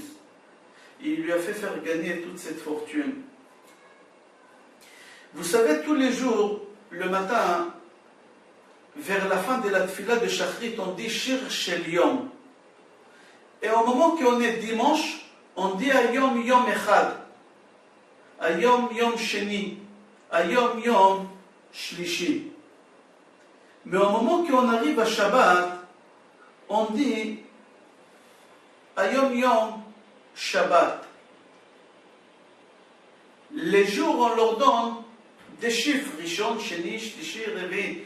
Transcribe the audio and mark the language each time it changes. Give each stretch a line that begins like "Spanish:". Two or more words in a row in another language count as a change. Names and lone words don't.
French: Il lui a fait faire gagner toute cette fortune. Vous savez, tous les jours, le matin, vers la fin de la tfila de Shachrit, on dit
Hebrew: שיר של יום.
French: Et au moment qu'on est dimanche, on dit
Hebrew: היום יום אחד, היום יום שני, היום יום שלישי.
French: Mais au moment qu'on arrive à Shabbat, on dit
Hebrew: היום יום שבת.
French: Les jours, on leur donne des chiffres,
Hebrew: ראשון, שני, שלישי, רביעי.